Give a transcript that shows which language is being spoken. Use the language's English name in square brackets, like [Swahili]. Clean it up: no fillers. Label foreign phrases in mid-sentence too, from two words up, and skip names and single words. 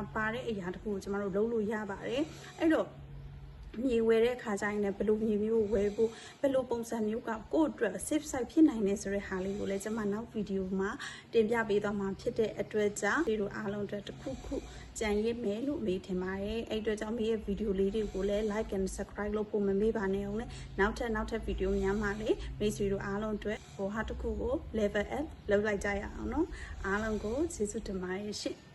[Burmese] ပါတဲ့အရာတခုကိုကျမတို့လုပ်လို့ရပါတယ်အဲ့တော့မြေဝယ်တဲ့ခါကျရင်လည်းဘယ်လိုမြေမျိုးဝယ်ဖို့ဘယ်လိုပုံစံမျိုးကကိုယ့်အတွက် [English] safe site [Burmese] ဖြစ်နိုင်နေဆိုတဲ့ဟာလေးကိုလည်းကျွန်မနောက်ဗီဒီယိုမှာတင်ပြပေးသွားမှာဖြစ်တဲ့အတွက်ကြောင့်ဒီလိုအားလုံးအတွက်တစ်ခုခုကြံရစ်မယ်လို့မေးထင်ပါတယ်အဲ့အတွက်ကြောင့်မေးရဲ့ဗီဒီယိုလေးတွေကိုလည်း [English] like and subscribe [Burmese] လုပ်ဖို့မမေ့ပါနဲ့အောင်နဲ့နောက်ထပ်ဗီဒီယိုများမှာလည်းမိတ်ဆွေတို့အားလုံးအတွက်ဟိုဟာတစ်ခုကို [English] level up [Burmese] လုပ်လိုက်ကြရအောင်နော်အားလုံးကိုကျေးဇူးတင်ပါတယ်ရှင်